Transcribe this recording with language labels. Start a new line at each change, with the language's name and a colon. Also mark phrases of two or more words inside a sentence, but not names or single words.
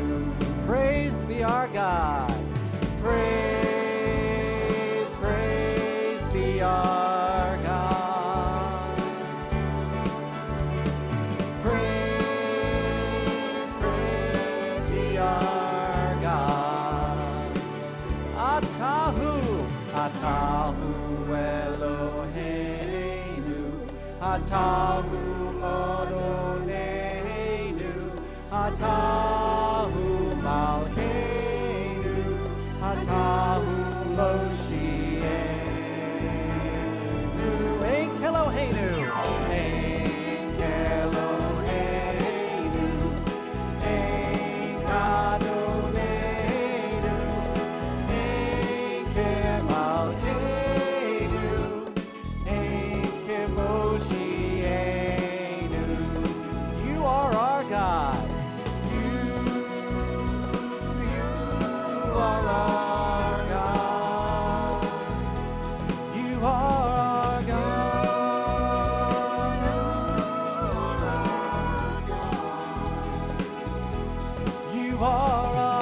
English: Praised be our God. Praise, praise be our God. Praise, praise be our God.
Hebrew: אתה הוא, אתה הוא אלוהינו, אתה הוא אדונינו, אתה הוא מלכנו, אתה הוא מושיענו. אין כאלוהינו, אין כאלוהינו, אין אדונינו, אין כמלכנו, אין כמושיענו.
English: You are our God. You are our God. You are our God. You are